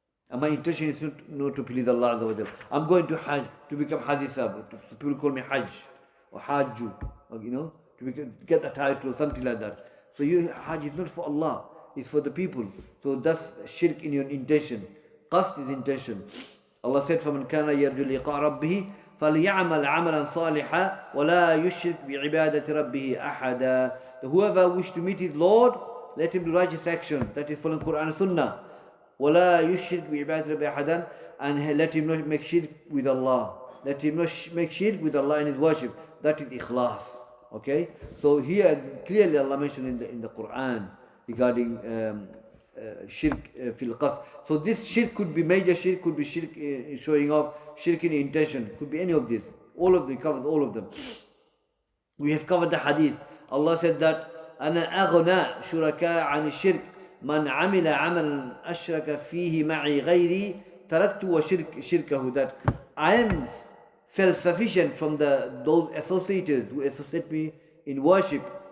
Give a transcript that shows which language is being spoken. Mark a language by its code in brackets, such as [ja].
[en] And my intention is not to please Allah Azza wa Jal. I'm going to Hajj, to become Haji Sahib. People call me Hajj or Hajju, to get a title, something like that. So Hajj is not for Allah, it's for the people. So that's shirk in your intention. Qasd is intention. [ar] Allah said, فَمَنْ كَانَ يَرْجُو لِقَاءَ رَبِّهِ فَلْيَعْمَلْ عَمَلًا صَالِحًا وَلَا يُشْرِكْ بِعِبَادَةِ رَبِّهِ أَحَدًا. [en] Whoever wishes to meet his Lord, let him do righteous action. That is following Quran and Sunnah. [ar] وَلَا يُشْرِكْ بِعِبَادَةِ رَبِّهِ أَحَدًا. [en] And let him not make shirk with Allah. Let him not make shirk with Allah in his worship. That is ikhlas. Okay? So here clearly Allah mentioned in the Quran regarding shirk fil qasd. So this shirk could be major shirk, could be shirk showing off, shirk in intention, could be any of these. All of them, covered all of them. We have covered the hadith. [ar] Allah said that أنا أغنى شركاء عن الشرك من عمل عملا أشرك فيه معي غيري تركت وشركه. [en] That I am self-sufficient from those associated who associate me in worship.